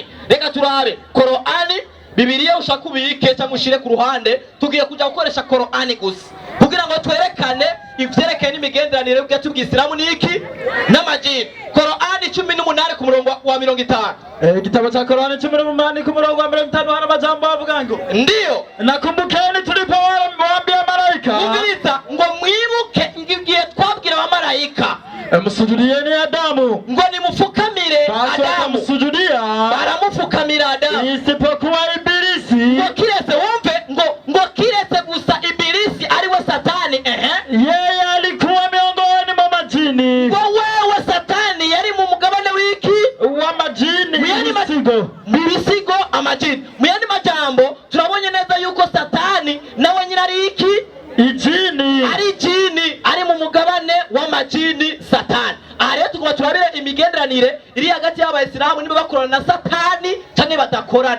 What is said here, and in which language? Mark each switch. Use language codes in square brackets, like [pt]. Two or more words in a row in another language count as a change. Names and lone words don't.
[rn] Reka turabe Qur'ani Bibiliya ushaka ubike cyangwa ushire ku ruhande tugiye kujya gukoresha Qur'ani gusa kugira ngo twerekane ivyerekeye n'imigenderanire hagati y'Ubwisilamu niki n'amajini. Qur'ani 18 ku murongo wa 50. Igitabo cha Qur'ani 18 ku murongo wa 50 hana majambo avuga ngo ndiyo [sw] nakumbukeni tulipowaambia malaika [rn] mubiriza ngo mwibuke ngiye twabwira abamarayika [sw] musujudieni Adamu [rn] ngo nimufukamire Adamu. Baramufukamira Adamu [sw] isipokuwa Ibilisi. [rn] Ngo kiretse wumve ngo kiretse gusa Ibilisi ari we Satani. [sw] Yeye alikuwa miongoni mwa majini. [rn] Ngo wewe Satani yari mu mugabane wiki wa majini. Ibisigo amajini. Mu yandi majambo turabonye neza yuko Satani nawe nyine ari iki ijini ari mu mugabane w'amajini Satani. Aha rero tugomba turabire imigenderanire iri hagati y'Abayisilamu niba bakorana na Satani cyangwa badakorana.